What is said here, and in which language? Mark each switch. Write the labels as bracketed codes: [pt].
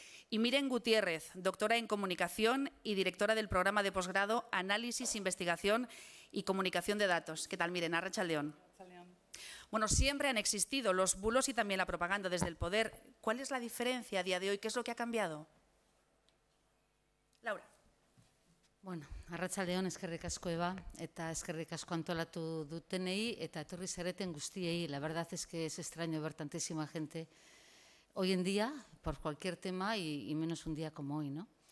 [es] Y Miren Gutiérrez, doctora en Comunicación y directora del programa de posgrado Análisis, Investigación y Comunicación de Datos. ¿Qué tal, Miren? [eu] Arratsaldeon. [es] Bueno, siempre han existido los bulos y también la propaganda desde el poder. ¿Cuál es la diferencia a día de hoy? ¿Qué es lo que ha cambiado? Laura. [eu] Bueno, arratsaldeon, eskerrik asko Eba, eta eskerrik asko antolatu dutenei, eta etorri zareten guztiei. [es] La verdad es que es extraño ver tantísima gente hoy en día por cualquier tema y menos un día como hoy, ¿no?